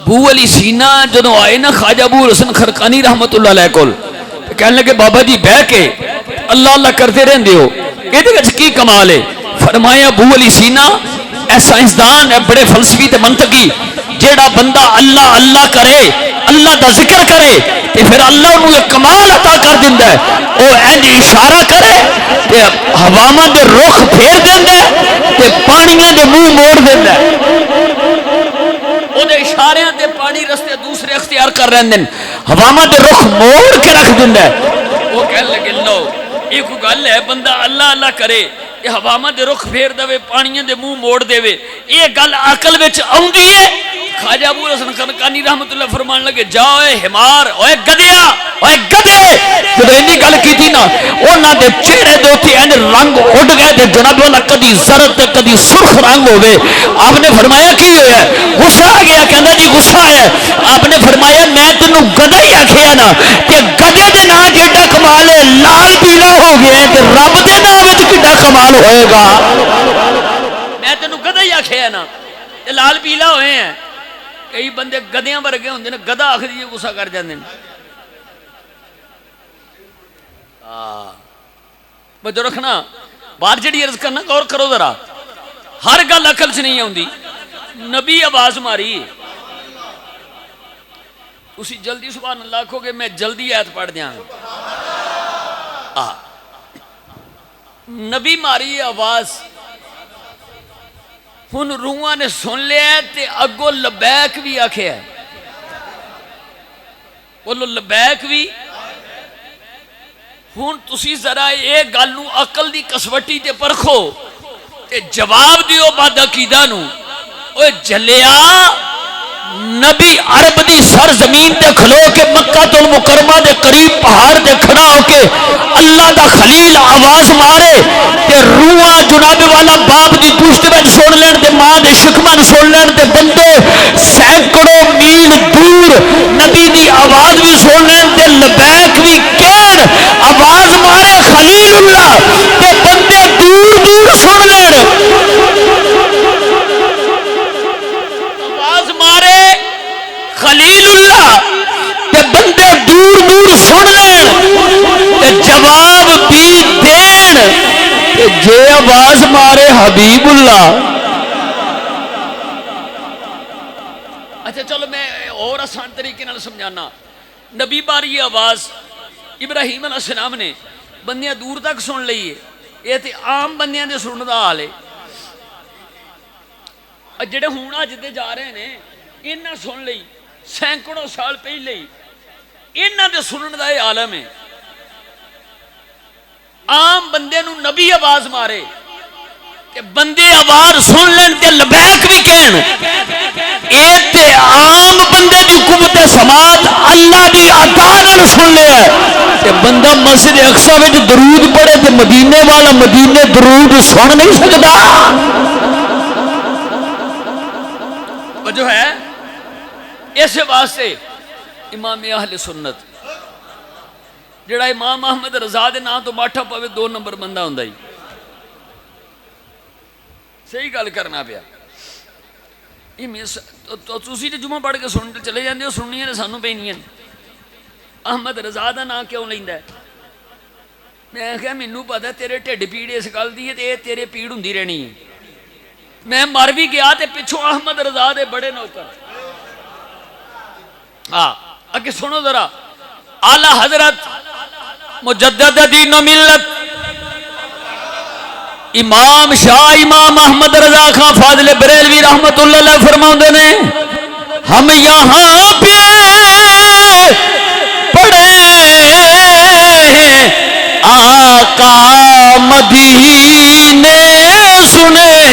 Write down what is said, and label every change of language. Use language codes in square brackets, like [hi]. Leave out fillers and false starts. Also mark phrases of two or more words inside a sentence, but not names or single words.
[pa] بو علی سینہ جدوں آئے نا خواجہ ابو الحسن خرقانی [ar] رحمت اللہ علیہ [pa] کول، کہنے لگے بابا جی بہ کے اللہ اللہ کرتے رہندے ہو، یہ کی کمال ہے؟ فرمایا بو علی سینہ اے سائنسدان اے بڑے فلسفی تے منطقی، جیڑا بندہ اللہ اللہ کرے، اللہ دا ذکر کرے تے پھر اللہ انہوں ایک کمال عطا کر دیندا ہے، او انج اشارہ کرے تے ہواواں دے رخ پھیر دیندا ہے تے پانیاں دے منہ موڑ دیندا ہے، او دے اشاریاں تے پانی رستے دوسرے اختیار کر رہندے ہیں، ہواواں دے رخ موڑ کے رکھ دیندا ہے۔ وہ کہنے لگے لو یہ کوئی گل ہے بندہ اللہ اللہ کرے یہ ہواواں دے رخ پھیر دے پانیاں دے منہ موڑ دے، یہ گل عقل وچ آوندی ہے؟ خواجہ ابو الحسن خرقانی رحمت اللہ فرمان لگے جاؤ اے حمار، اوے گدیا، اوے گدے، جب اینی گل کیتی نا انہاں دے چہرے دے اوتے انج رنگ اڑ گئے تے جناب والا کدی زرد تے کدی سرخ رنگ ہوے۔ آپ نے فرمایا کی ہویا ہے؟ غصہ آ گیا، کہندا جی غصہ آیا ہے۔ آپ نے فرمایا میں تینوں گدھا ہی آکھیا نا کہ گدھے دے نام جیڈا کمال ہے لال پیلا ہو گیا ہے تے رب دے نام وچ کیڈا کمال ہوئے گا؟ میں تینوں گدھا ہی آکھیا نا تے لال پیلا ہوئے ہیں۔ کئی بندے گدیاں ورگے ہوندے نے، گدھا آکھ دیے غصہ کر جاندے نے۔ بجو رکھنا بات جڑی عرض کرنا غور کرو ذرا، ہر گل عقل چ نہیں آندی۔ نبی آواز ماری، اسی جلدی [ar] سبحان اللہ [pa] کہو گے میں جلدی آیت پڑھ دیاں گا۔ نبی ماری آواز، ہن روحاں نے سن لیا تے اگو لبیک بھی آکھیا ہے، بولو لبیک بھی۔ ہن تسی ذرا یہ گل نو عقل دی کسوٹی تے پرکھو تے جواب دیو بعد عقیدہ نو۔ اوے جلیا نبی عرب دی سر زمین تے کھلو کے مکہ المکرمہ دے قریب پہاڑ تے کھڑا ہو کے اللہ دا خلیل آواز مارے تے روحاں جناب والا باپ دی پشت وچ سن لین تے ماں دے شکمن سن لین تے بندے سینکڑوں میل دور نبی دی آواز بھی سن لین تے لبیک بھی کہن، آواز مارے خلیل اللہ تے بندے دور دور سن لین، خلیل اللہ تے بندے دور دور سن لین تے جواب بھی دین تے جے آواز مارے حبیب اللہ۔ اچھا چلو میں اور آسان طریقے نال سمجھانا، نبی باری آواز ابراہیم [ar] علیہ السلام [pa] نے بندیاں دور تک سن لئیے، یہ تے عام بندیاں دے سنن دا حال ہے، جڑے ہون اج دے جا رہے ہیں انہاں سن لئی سینکڑوں سال پہلے ہی انہاں دے سنن دا یہ عالم ہے. عام بندے نو نبی آواز مارے کہ بندے آواز سن لین تے لبیک بھی کہن، اے تے عام بندے دی قوت سماعت اللہ دی عطا نال سن لیا تے بندہ مسجد اقصی وچ درود پڑھے تے مدینے والا مدینے درود سن نہیں سکدا. وجہ ہے اس واسطے امام اہل سنت جڑا امام احمد رضا دے نام تو باٹھا پوے 2 نمبر بندہ ہوندا ہی. صحیح گل کرنا پیا. تسی تے جمعہ پڑھ کے سن چلے جاندے ہو، سننیاں تے سانوں پینیاں. احمد رضا دا نام کیوں لیندا ہے؟ میں کہا مینوں پتہ تیرے ٹھڈ پیڑ اس گل دی ہے تے تیرے پیڑ ہوندی رہنی ہے. میں مر بھی گیا تے پچھوں احمد رضا دے بڑے نوکر. اگے سنو ذرا. اعلی حضرت مجدد دین و ملت امام شاہ امام احمد رضا خان فاضل بریلوی [ar] رحمت اللہ علیہ [pa] فرماؤندے نے [ur] ہم یہاں پہ [pa] پڑے آقا مدینے سنے،